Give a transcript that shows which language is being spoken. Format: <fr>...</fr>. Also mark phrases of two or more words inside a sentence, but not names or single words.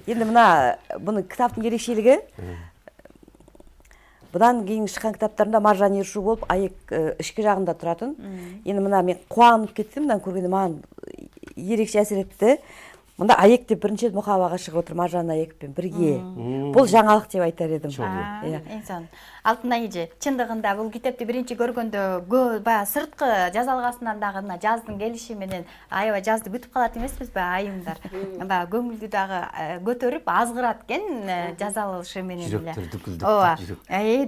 <kk>Енді мына бұның кітаптың ерекшелігі, бұдан кейін шыққан кітаптарында Маржан Ершу болып, Аек ішкі жағында тұратын. Енді мына мен қуанып кеттім, мынаны көргенде маған ерекше әсер етті. Мұнда Аек деп бірінші мұқабаға шығып отыр, Маржан Аекпен бірге. Бұл жаңалық деп айтар едім. Инсан.</kk> <ky>Алтынай эже, чындыгында бул китепти биринчи көргөндө баягы сырткы жазалгасынан дагы мына жаздын келиши менен аябай жазды күтүп калат эмеспизби айымдар. Баягы көңүлдү дагы көтөрүп азгырат экен жазалышы менен эле. Жүрөктөр дүкүлдөп.</ky>